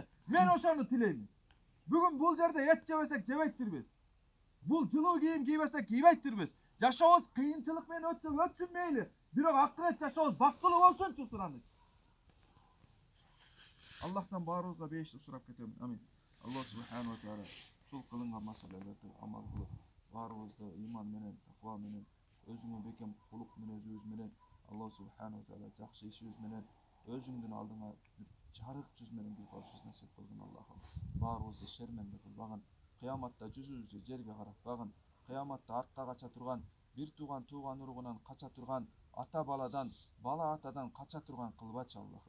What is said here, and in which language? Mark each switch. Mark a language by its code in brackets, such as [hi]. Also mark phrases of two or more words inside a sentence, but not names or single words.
[ky] Мен ошону тилеймин. Бүгүн бул жерде эт жебесек жебейттирбиз. Бул жылуу кийим кийбесек кийбейттирбиз. Жашообуз кыйынчылык менен өтсө өтсүн мейли. Бирок акырет жашообуз бактылуу болсунчу сураныч. Аллахтан баарыбызга бейишти сурап кетем. Амин. [ar] الله سبحانه وتعالى [ky] ушул кылынган маселелерди амал кылып, баарыбызды иман менен, таква менен, өзүңө бекем кулук мүнөзүбүз менен, [ar] الله سبحانه وتعالى [ky] жакшы ишибиз менен, өзүңдүн алдыңа жарык жүз менен кирип алышыбыз насип кылгын Аллахым. Баарыбызды шерменде кылбагын, кыяматта жүзүбүздү жерге каратпагын, кыяматта артка кача турган, бир тууган уругунан кача турган, ата баладан, бала атадан кача турган кылбачы Аллахым.